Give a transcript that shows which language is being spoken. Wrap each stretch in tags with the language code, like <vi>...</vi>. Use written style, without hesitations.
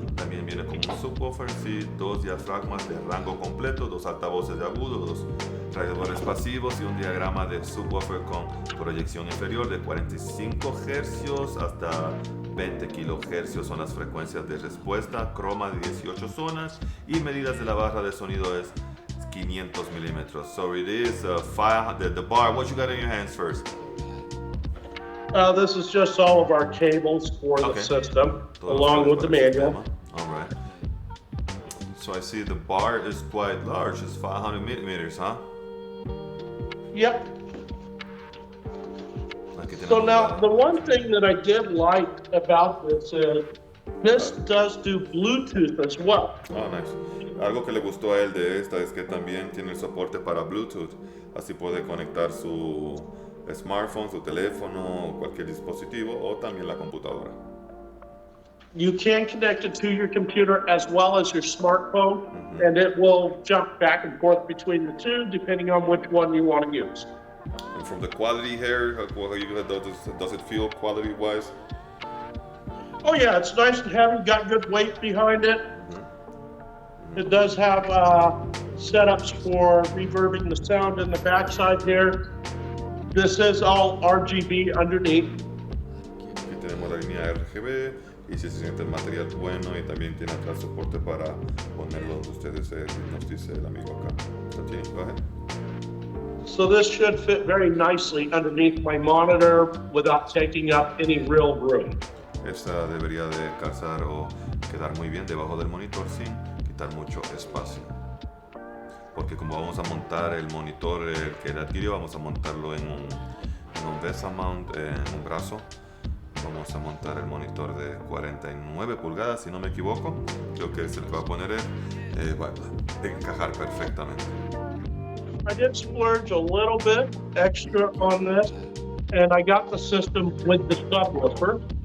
<es>También viene con un subwoofer, sí, dos diafragmas de rango completo, dos altavoces de agudo, dos radiadores pasivos y un diagrama de subwoofer con proyección inferior de 45 Hz hasta 20 kHz son las frecuencias de respuesta, croma de 18 zonas y medidas de la barra de sonido es 500 milímetros.</es> <en>So it is the bar. What you got in your hands first? This is just all of our cables for the system, along with the manual. All right. So I see the bar is quite large. It's 500 millimeters, huh? Yep. So now, the one thing that I did like about this is this does do Bluetooth as well. Oh, nice.</en> <es>Algo que le gustó a él de esta es que también tiene el soporte para Bluetooth. Así puede conectar su smartphone, su teléfono, cualquier dispositivo o también la computadora.</es> <en>You can connect it to your computer as well as your smartphone, and it will jump back and forth between the two depending on which one you want to use. And from the quality here, does it feel quality-wise? Oh yeah, it's nice and heavy, got good weight behind it. It does have setups for reverbing the sound in the backside here. This is all RGB underneath.</en> <es>Aquí tenemos la línea RGB y si se siente el material bueno y también tiene atrás soporte para ponerlo donde ustedes nos dice el amigo acá.</es> <en>Continue, go ahead. So this should fit very nicely underneath my monitor without taking up any real room.</en> <es>Esta debería de calzar o quedar muy bien debajo del monitor sin quitar mucho espacio. Porque como vamos a montar el monitor que él adquirió, vamos a montarlo en un VESA mount, en un brazo. Vamos a montar el monitor de 49 pulgadas, si no me equivoco. Creo que es el que va a poner él. Va a encajar perfectamente.</es> <en>I did splurge a little bit extra on this, and I got the system with the subwoofer.</en>